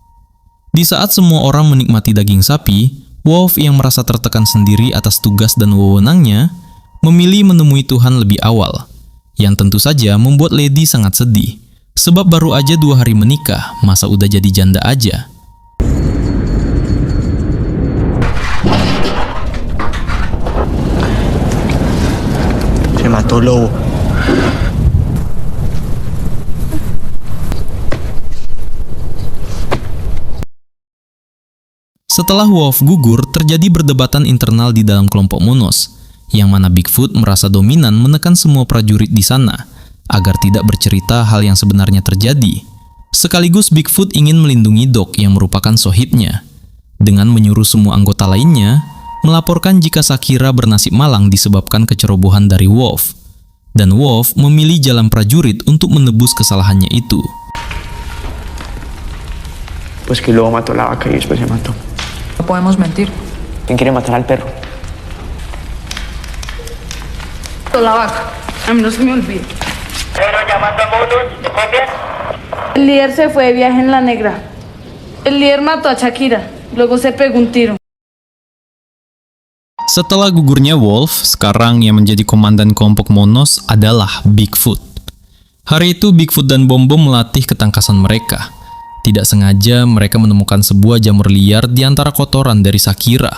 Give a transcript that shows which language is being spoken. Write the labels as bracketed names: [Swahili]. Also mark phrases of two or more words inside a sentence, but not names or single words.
[Indonesian] Di saat semua orang menikmati daging sapi, Wolf yang merasa tertekan sendiri atas tugas dan wewenangnya, memilih menemui Tuhan lebih awal, yang tentu saja membuat Lady sangat sedih, sebab baru aja 2 hari menikah, masa udah jadi janda aja. [Spanish] Se mató Lobo. [Indonesian] Setelah Wolf gugur, terjadi perdebatan internal di dalam kelompok Monos, yang mana Bigfoot merasa dominan menekan semua prajurit di sana, agar tidak bercerita hal yang sebenarnya terjadi. Sekaligus Bigfoot ingin melindungi Doc yang merupakan sohibnya, dengan menyuruh semua anggota lainnya melaporkan jika Shakira bernasib malang disebabkan kecerobohan dari Wolf. Dan Wolf memilih jalan prajurit untuk menebus kesalahannya itu. [Spanish] Pues que luego mató la vaca y después se mató. No podemos mentir. ¿Quién quiere matar al perro? La vaca. A mí no se me olvida. Pero llamando a monos, ¿te copias? El líder se fue de viaje en la negra. El líder mató a Shakira. Luego se pegó un tiro. [Indonesian] Setelah gugurnya Wolf, sekarang yang menjadi komandan kelompok Monos adalah Bigfoot. Hari itu Bigfoot dan Bom Bom melatih ketangkasan mereka. Tidak sengaja mereka menemukan sebuah jamur liar di antara kotoran dari Shakira.